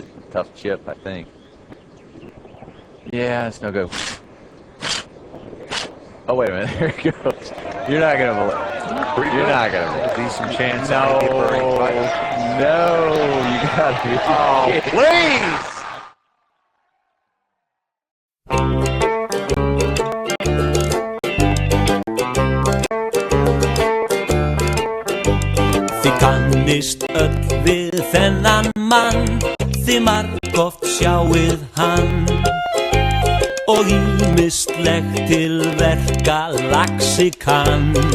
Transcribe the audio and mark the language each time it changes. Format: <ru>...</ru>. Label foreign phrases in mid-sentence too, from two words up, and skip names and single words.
<en>Tough chip, I think. Yeah, it's no good. Oh, wait a minute, there it goes. You're not going to believe it. You're not going to believe it. Decent chance. No, you got to be kidding. Please!</en> <is>Þið kannist öll við þennan mann, þið margoft sjáið hann og ýmislegt til verka laxi kann.</is>